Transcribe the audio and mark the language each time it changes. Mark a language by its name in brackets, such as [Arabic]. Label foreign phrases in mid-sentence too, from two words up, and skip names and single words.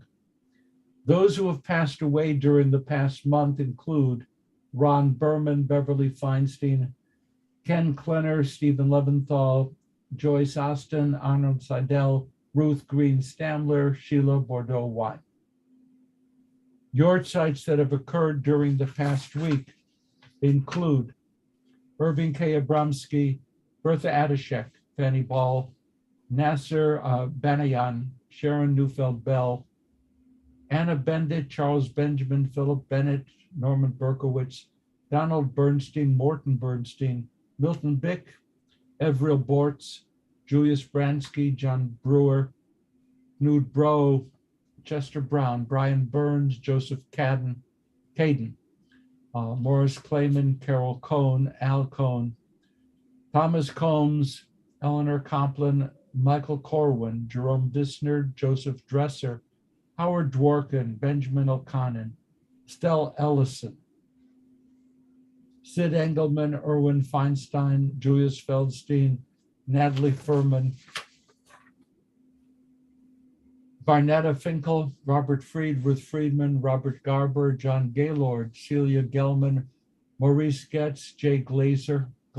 [English] Those who have passed away during the past month include Ron Berman, Beverly Feinstein, Ken Klenner, Stephen Leventhal, Joyce Austin, Arnold Seidel, Ruth Green Stamler, Sheila Bordeaux-White. Yahrzeits that have occurred during the past week include Irving K. Abramsky, Bertha Adishek, Fanny Ball, Nasser Banayan, Sharon Neufeld-Bell, Anna Bendit, Charles Benjamin, Philip Bennett, Norman Berkowitz, Donald Bernstein, Morton Bernstein, Milton Bick, Evril Bortz, Julius Bransky, John Brewer, Knud Bro, Chester Brown, Brian Burns, Joseph Caden, Morris Clayman, Carol Cohn, Al Cohn, Thomas Combs, Eleanor Complin, Michael Corwin, Jerome Dissner, Joseph Dresser, Howard Dworkin, Benjamin O'Connor, Stell Ellison, Sid Engelman, Erwin Feinstein, Julius Feldstein, Natalie Furman, Barnetta Finkel, Robert Fried, Ruth Friedman, Robert Garber, John Gaylord, Celia Gelman, Maurice Getz, Jay Glaser,